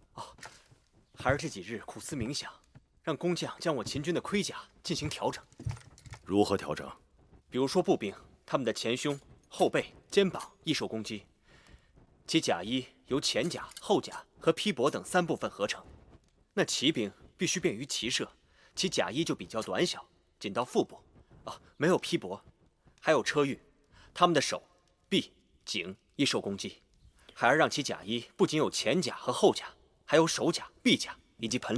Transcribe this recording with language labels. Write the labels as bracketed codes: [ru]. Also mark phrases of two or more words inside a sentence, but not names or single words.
[zh] 孩儿这几日苦思冥想，让工匠将我秦军的盔甲进行調整。如何調整？比如说步兵，他们的前胸、後背、肩膀易受攻擊，其甲衣由前甲、後甲和披帛等3部分合成。那騎兵必須便於騎射，其甲衣就比較短小，僅到腹部，沒有披帛。還有車御，他們的手、臂、頸易受攻擊。孩兒讓其甲衣不僅有前甲和後甲，還有手甲、臂甲以及盆領。